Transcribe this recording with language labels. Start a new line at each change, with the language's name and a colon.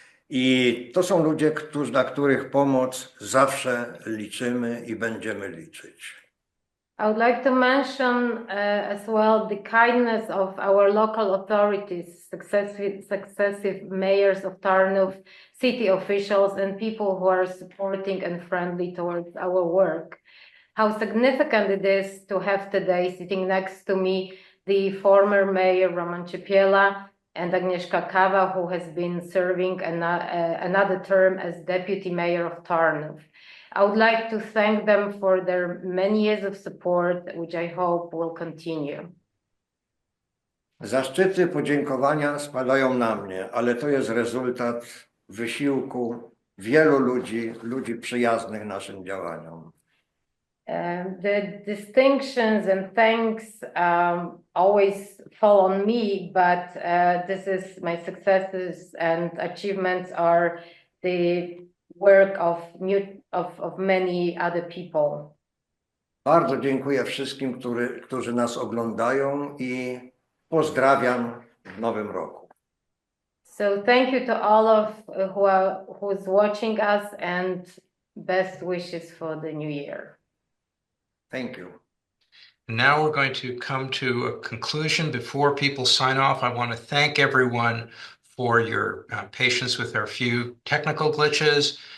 Polish: I to są ludzie, na których pomoc zawsze liczymy i będziemy liczyć.
English: I would like to mention as well the kindness of our local authorities, successive mayors of Tarnów, city officials, and people who are supporting and friendly towards our work. How significant it is to have today sitting next to me the former mayor Roman Ciepiela and Agnieszka Kawa, who has been serving another term as deputy mayor of Tarnów. I would like to thank them for their many years of support, which I hope will continue.
Polish: Zaszczyty, podziękowania spadają na mnie, ale to jest rezultat wysiłku wielu ludzi przyjaznych naszym działaniom.
English: The distinctions and thanks always fall on me, but this is my successes and achievements are the work of many other people.
Polish: Bardzo dziękuję wszystkim, którzy nas oglądają i pozdrawiam w nowym roku.
English: So thank you to all of who's watching us and best wishes for the new year. Thank you. Now we're going to come to a conclusion. Before people sign off, I want to thank everyone for your patience with our few technical glitches.